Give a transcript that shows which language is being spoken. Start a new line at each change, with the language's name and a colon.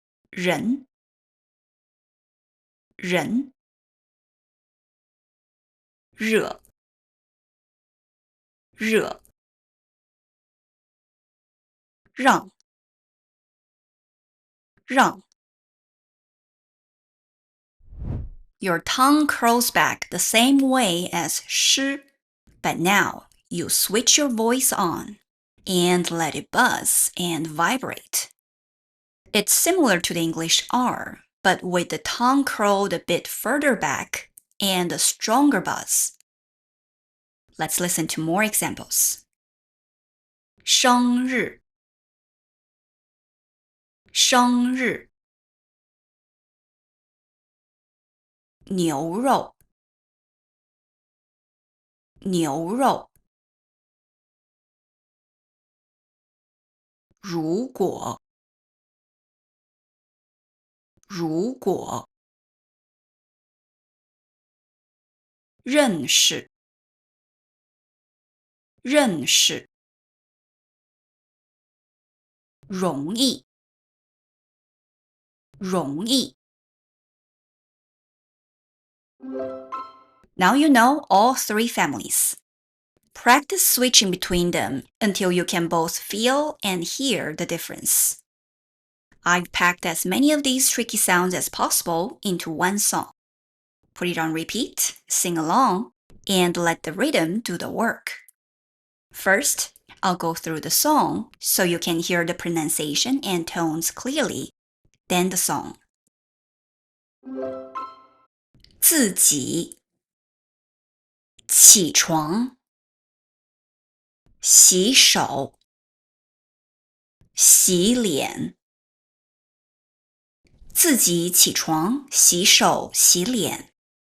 Chinese: 人人热热让让
English: Your tongue curls back the same way as sh, but now you switch your voice on and let it buzz and vibrate. It's similar to the English R, but with the tongue curled a bit further back and a stronger buzz. Let's listen to more examples.
Chinese: 生日生日牛肉牛肉如果如果认识认识容易容易
English: Now you know all three families. Practice switching between them until you can both feel and hear the difference. I've packed as many of these tricky sounds as possible into one song. Put it on repeat, sing along, and let the rhythm do the work. First, I'll go through the song so you can hear the pronunciation and tones clearly. Then the song.
Chinese: 自己起床洗手洗脸自己起床洗手洗脸